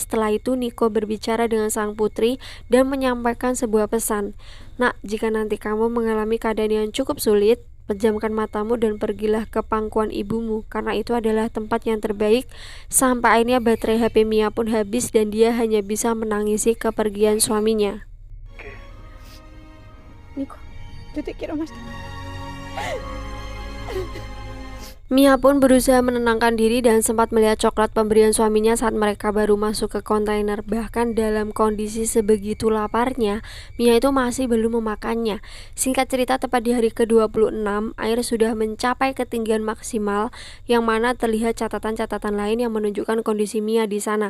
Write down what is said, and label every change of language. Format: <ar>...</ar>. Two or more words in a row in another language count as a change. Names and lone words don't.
<id>Setelah itu Nico berbicara dengan sang putri dan menyampaikan sebuah pesan. Nak, jika nanti kamu mengalami keadaan yang cukup sulit, pejamkan matamu dan pergilah ke pangkuan ibumu, karena itu adalah tempat yang terbaik. Sampai akhirnya baterai HP Mia pun habis dan dia hanya bisa menangisi kepergian suaminya.</id> <es>Nico, yo te quiero más.</es> <id>Mia pun berusaha menenangkan diri dan sempat melihat coklat pemberian suaminya saat mereka baru masuk ke kontainer. Bahkan dalam kondisi sebegitu laparnya, Mia itu masih belum memakannya. Singkat cerita, tepat di hari ke-26, air sudah mencapai ketinggian maksimal, yang mana terlihat catatan-catatan lain yang menunjukkan kondisi Mia di sana.</id>